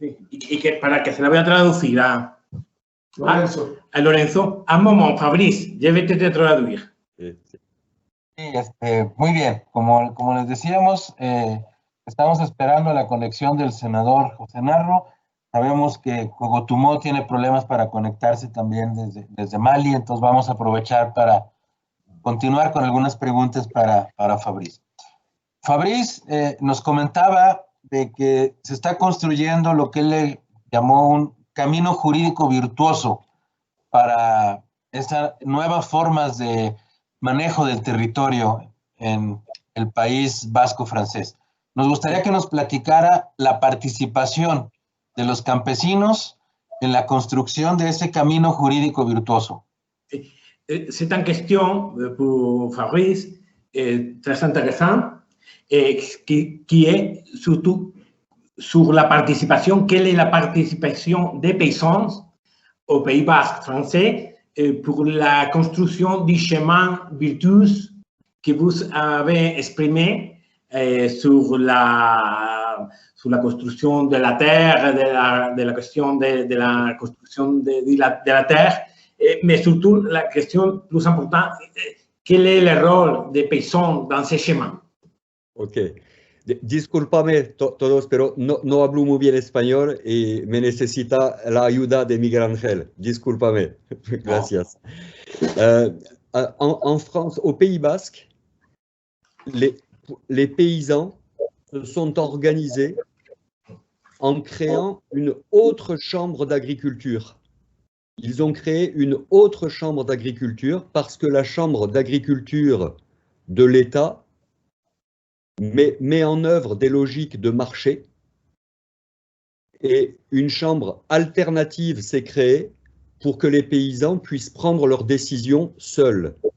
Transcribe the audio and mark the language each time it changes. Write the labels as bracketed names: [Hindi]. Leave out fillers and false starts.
[Spanish] Y que para que se la voy a traducir a Lorenzo. [French] Un moment, Fabriz, je vais te traduire. [Spanish] Sí, muy bien. Como les decíamos, estamos esperando la conexión del senador José Narro. Sabemos que Cogotumó tiene problemas para conectarse también desde Mali, entonces vamos a aprovechar para continuar con algunas preguntas para Fabriz. Fabriz nos comentaba de que se está construyendo lo que él le llamó un camino jurídico virtuoso para estas nuevas formas de manejo del territorio en el país vasco-francés. nos gustaría que nos platicara la participación de los campesinos en la construction de ese camino jurídico virtuoso. [French] C'est une question pour Fabrice très intéressante qui est surtout sur la participation. Quelle est la participation des paysans au Pays Basque français pour la construction du chemin virtueux que vous avez exprimé sur la construction de la terre, de la question de la construction de la terre, mais surtout la question plus importante, quel est le rôle des paysans dans ces chemins? Ok. [Spanish] Discúlpame todos, pero no hablo muy bien español y me necesita la ayuda de Miguel Ángel. Discúlpame. Gracias. [French] En France, au Pays Basque, les paysans se sont organisés en créant une autre chambre d'agriculture. Ils ont créé une autre chambre d'agriculture parce que la chambre d'agriculture de l'État met en œuvre des logiques de marché et une chambre alternative s'est créée pour que les paysans puissent prendre leurs décisions seuls.